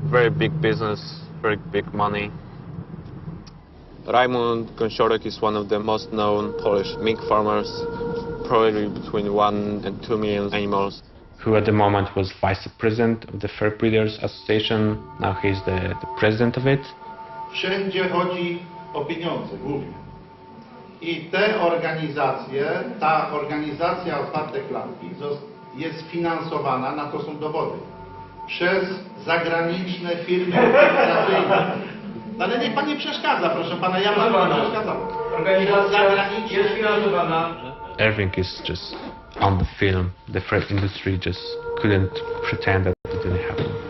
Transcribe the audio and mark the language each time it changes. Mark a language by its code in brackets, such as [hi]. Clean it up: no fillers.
[en] Very big business, very big money. Raimund Gąsiorek is one of the most known Polish mink farmers, probably between 1 and 2 million animals, who at the moment was vice president of the Fur Breeders Association. Now he's the president of it. [pl] Wszędzie chodzi o pieniądze głównie. I te organizacje, ta organizacja Otwarte Klatki jest finansowana, na to są dowody, przez zagraniczne firmy organizacyjne. Ale niech pan nie przeszkadza, proszę pana, ja panu nie przeszkadzam. Organizacja jest finansowana. [en] Everything is just on the film. The fur industry just couldn't pretend that it didn't happen.